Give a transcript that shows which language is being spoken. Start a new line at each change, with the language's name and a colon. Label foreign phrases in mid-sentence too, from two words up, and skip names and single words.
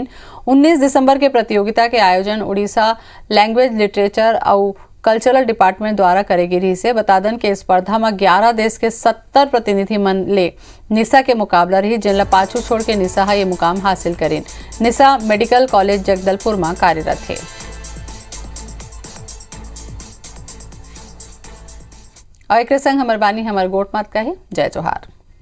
Chhattisgarhi: 19 दिसंबर के प्रतियोगिता के आयोजन उड़ीसा लैंग्वेज लिटरेचर और कल्चरल डिपार्टमेंट द्वारा करेगी रही से। बता दें कि स्पर्धा में 11 देश के 70 प्रतिनिधि मन ले निशा के मुकाबला रही, जिनला पाछू छोड़ के निशा ये मुकाम हासिल करीन। निशा मेडिकल कॉलेज जगदलपुर में कार्यरत है। और एक संग हमर बानी हमर गोट मात का है। जय जोहार।